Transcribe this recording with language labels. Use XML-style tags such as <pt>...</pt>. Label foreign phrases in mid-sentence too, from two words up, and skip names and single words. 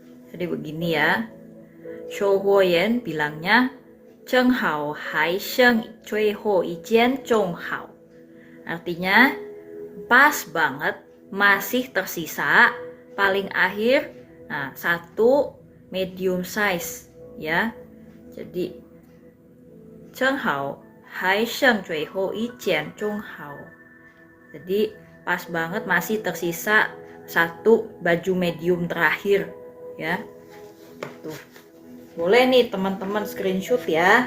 <id>Jadi begini ya. Shou Huoyan bilangnya,</id> <zh>正好还剩最后一间中好.</zh> <id>Artinya, pas banget, masih tersisa, paling akhir, nah, satu</id> <en>medium size</en> <id>ya. Jadi,</id> <zh>正好还剩最后一间中好.</zh> <id>Jadi, pas banget masih tersisa satu baju medium terakhir ya. Tuh. Boleh nih teman-teman screenshot ya.</id>